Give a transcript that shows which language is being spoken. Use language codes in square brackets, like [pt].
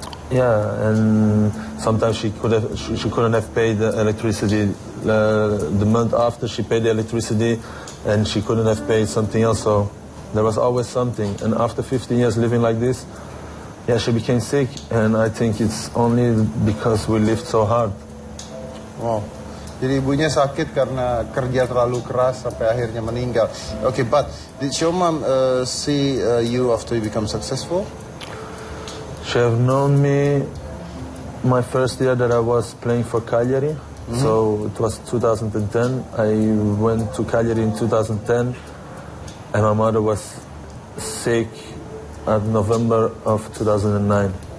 [en] Yeah, and sometimes she couldn't have paid the electricity the month after she paid the electricity, and she couldn't have paid something else. So there was always something. And after 15 years living like this, yeah, she became sick, and I think it's only because we lived so hard. Wow. [id] Jadi ibunya sakit karena kerja terlalu keras sampai akhirnya meninggal. [en] Okay, but did your mom see you after you become successful? She have known me my first year that I was playing for Cagliari. So it was 2010. I went to Cagliari in 2010, and my mother was sick at November of 2009.